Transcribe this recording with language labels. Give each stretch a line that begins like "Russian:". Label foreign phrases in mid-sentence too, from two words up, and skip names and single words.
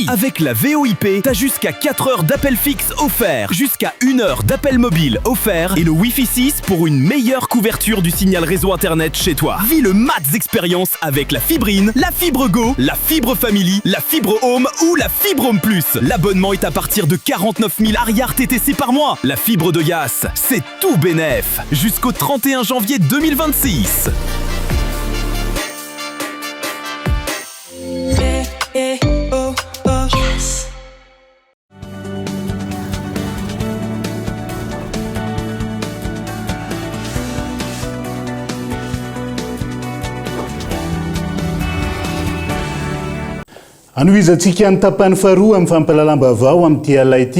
French: Avec la VoIP, t'as jusqu'à 4 heures d'appel fixe offert, jusqu'à 1 heure d'appel mobile offert et le Wi-Fi 6 pour une meilleure couverture du signal réseau internet chez toi. Vis le max expérience avec la fibrine, la fibre Go, la fibre Family, la fibre Home ou la fibre Home Plus. L'abonnement est à partir de 49 000 arrière TTC par mois. La fibre de Yas, c'est tout bénef. Jusqu'au 31 janvier 2026.
Malagasy: Anoizantsika ny tapany faharoa amin'ny fampalalambavao amin'ity alay ity.